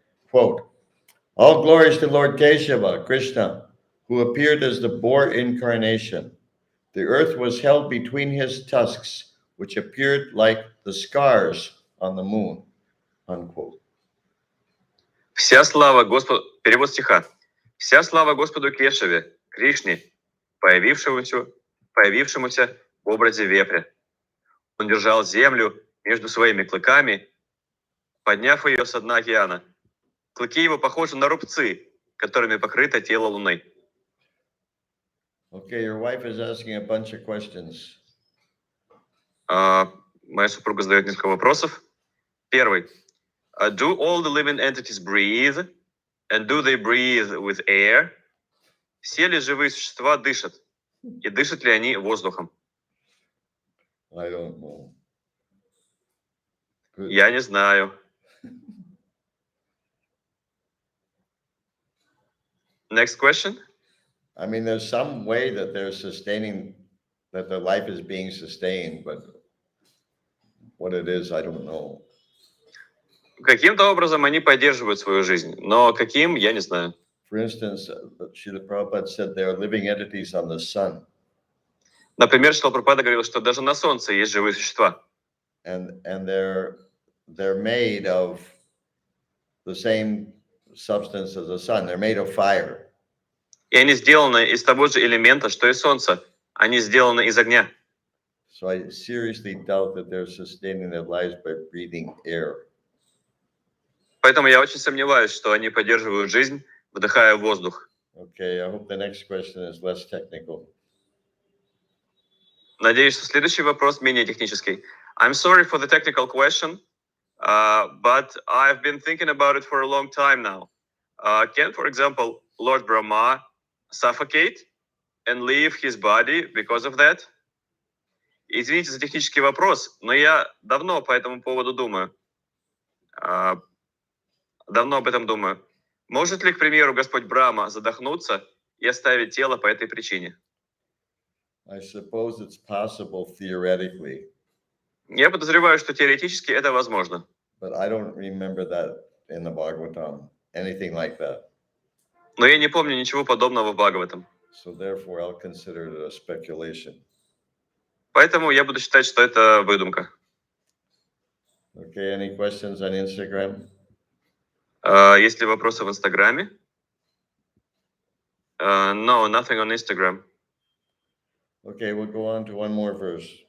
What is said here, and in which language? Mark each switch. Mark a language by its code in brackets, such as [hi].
[en] Quote, all glories to Lord Keshava, Krishna, who appeared as the boar incarnation. The earth was held between his tusks, which appeared like the scars on the moon. Unquote. [ru] Вся слава Господу... Перевод стиха. Вся слава Господу Кешаве, Кришне, появившемуся в образе вепря. Он держал землю между своими клыками, подняв ее со дна океана. Клыки его похожи на рубцы, которыми покрыто тело Луны. [en] Okay, your wife is asking a bunch of questions. [ru] Моя супруга задает несколько вопросов. Первый. [en] Do all the living entities breathe? And do they breathe with air? [ru] Все ли живые существа дышат? И дышат ли они воздухом? [en] I don't know. Good. [ru] Я не знаю. [en] Next question. I mean, there's some way that they're sustaining, that their life is being sustained, but what it is, I don't know. [ru] Каким-то образом они поддерживают свою жизнь, но каким, я не знаю. [en] For instance, Srila Prabhupada said there are living entities on the sun. [ru] Например, Шрила Прабхупада говорил, что даже на Солнце есть живые существа. [en] And they're made of the same substance as the sun. They're made of fire. [ru] И они сделаны из того же элемента, что и Солнце. Они сделаны из огня. [en] So I seriously doubt that they're sustaining their lives by breathing air. [ru] Поэтому я очень сомневаюсь, что они поддерживают жизнь, вдыхая воздух. [en] Okay, I hope the next question is less technical. [ru] Надеюсь, что следующий вопрос менее технический. [en] I'm sorry for the technical question, but I've been thinking about it for a long time now. Can, for example, Lord Brahma suffocate and leave his body because of that? [ru] Извините за технический вопрос, но я давно по этому поводу думаю. Давно об этом думаю. Может ли, к примеру, Господь Брахма задохнуться и оставить тело по этой причине? [en] I suppose it's possible theoretically. [ru] Я подозреваю, что теоретически это возможно. [en] But I don't remember that in the Bhagavatam, anything like that. [ru] Но я не помню ничего подобного в Бхагаватам. [en] So therefore, I'll consider it a speculation. [ru] Поэтому я буду считать, что это выдумка. [en] Okay, any questions on Instagram? [ru] Есть ли вопросы в Инстаграме? [en] No, nothing on Instagram. Okay, we'll go on to one more verse.